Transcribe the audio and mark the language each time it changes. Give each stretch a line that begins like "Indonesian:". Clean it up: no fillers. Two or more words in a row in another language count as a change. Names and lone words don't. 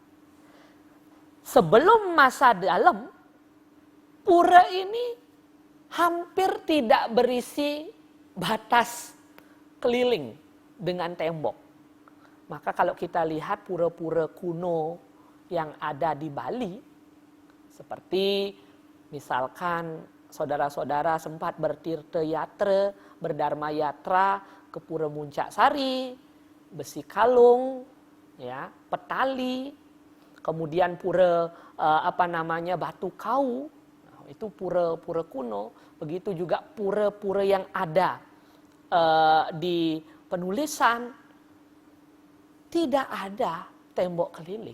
Indonesian: Sebelum masa Dalem, pura ini hampir tidak berisi batas keliling dengan tembok. Maka kalau kita lihat pura-pura kuno yang ada di Bali, seperti misalkan saudara-saudara sempat bertirta yatra, berdharma yatra ke Pura Muncak Sari, Besi Kalung, ya, Petali, kemudian pura Batu Kau, itu pura-pura kuno. Begitu juga pura-pura yang ada di penulisan, tidak ada tembok keliling.